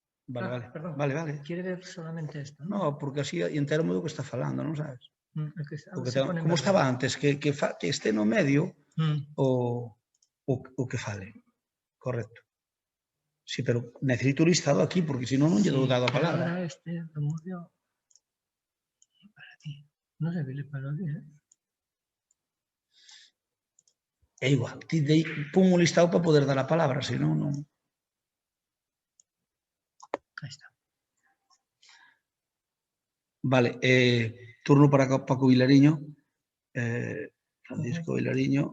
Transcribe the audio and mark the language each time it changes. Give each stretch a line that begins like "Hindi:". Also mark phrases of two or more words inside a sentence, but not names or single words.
Spanish: Vale. Perdón, Vale. quiere ver solamente esto, ¿no?
Galician: No, porque así entero do que está falando, non sabes? Porque
Spanish: Se pone como verde.
Galician: estaba antes, que este no medio o que fale.
Spanish: Correcto. Sí, pero necesito un listado aquí, porque si no,
Galician: non lle dou dado a palabra.
Spanish: Ahora este lo movió para ti. No sé qué le pasó aquí, ¿eh?
Galician: É igual, ti pon un listado para poder dar a palabra, se non, non.
Spanish: Ahí está. Vale, turno para Paco Vilariño. Francisco Vilariño.